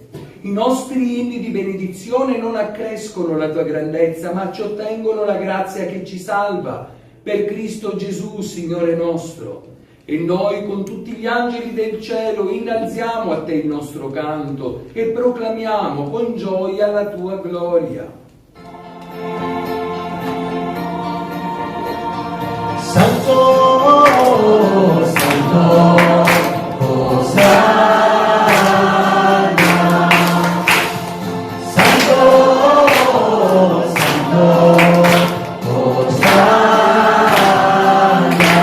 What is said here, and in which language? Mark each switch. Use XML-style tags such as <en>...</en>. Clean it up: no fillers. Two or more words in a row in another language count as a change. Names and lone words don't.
<it>I nostri inni di benedizione non accrescono la Tua grandezza, ma ci ottengono la grazia che ci salva, per Cristo Gesù, Signore nostro. E noi con tutti gli angeli del cielo innalziamo a Te il nostro canto e proclamiamo con gioia la Tua gloria. Santo, Santo, Hosanna. Santo, Santo, Hosanna.</it>